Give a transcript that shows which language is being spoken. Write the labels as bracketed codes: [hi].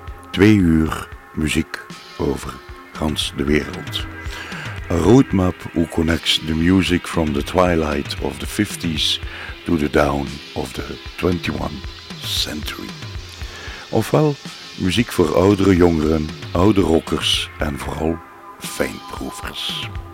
[nl] 2 uur muziek over gans de wereld. [en] A roadmap who connects the music from the twilight of the 50s to the dawn of the 21st century. [nl] Ofwel muziek voor oudere jongeren, oude rockers en vooral fijnproevers.